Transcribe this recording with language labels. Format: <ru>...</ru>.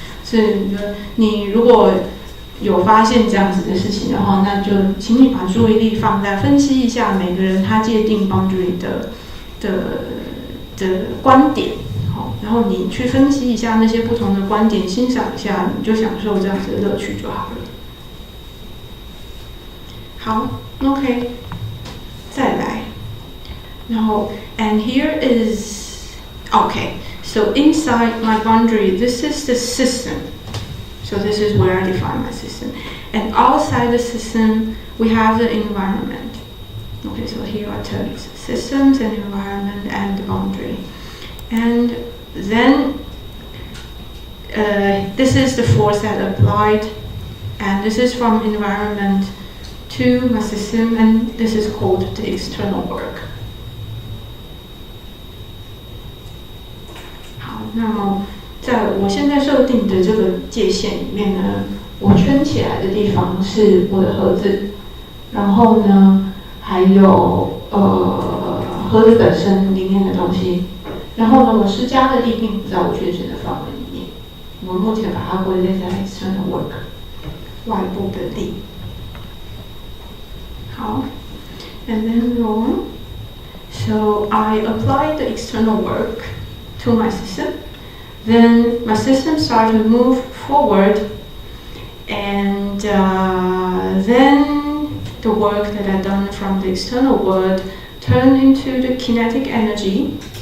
<zh>所以你如果有发现这样子的事情的话，那就请你把注意力放在分析一下每个人他界定 boundary 的观点。然后你去分析一下那些不同的观点，欣赏一下，你就享受这样子的乐趣就好了。好 ，OK， 再来，然后</zh> <en>and here is okay. So inside my boundary, this is the system. So this is where I define my system. And outside the system, we have the environment. Okay, so here are terms: systems and environment and the boundary. And then this is the force that applied, and this is from environment to my system, and this is called the external work.</en> <zh>好，那么在我现在设定的这个界限里面呢，我圈起来的地方是我的盒子，然后呢，还有盒子本身里面的东西。然后呢，我施加的力并不在我圈选的范围里面，我目前把它归类在 external work 外部的力。</zh> <en>好 ，and then go on. So I apply the external work to my system. Then my system starts to move forward, and then the work that I've done from the external world turned into the kinetic energy.</en>